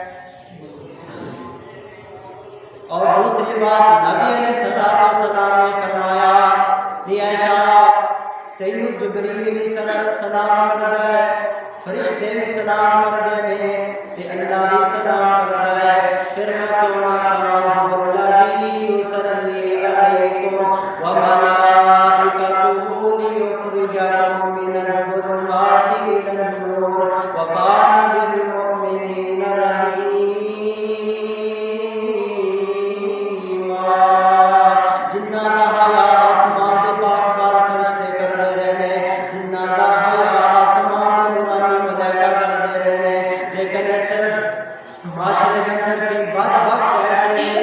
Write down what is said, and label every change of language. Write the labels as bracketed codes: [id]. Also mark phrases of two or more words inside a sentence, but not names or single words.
[ur] اور دوسری بات نبی علیہ السلام نے فرمایا [pa] نی عائشہ تینوں جبریل بھی سلام کردا ہے فرشتے بھی سلام کردے نے تے اللہ بھی سلام کردا ہے پھر میں کیوں نہ کہاں [ar] والذی یصلی علیکم وملائکتہ لیخرجکم من الظلمات الی النور وکان بالمؤمنین رحیما [pa] جنہ دا حیا آسمان دے پاک پاک فرشتے کردے رہنے جنہ دا حیا آسمان دے نورانی ملائکہ کردے رہنے [ur] لیکن اس معاشرے کے اندر کے بعد وقت ایسے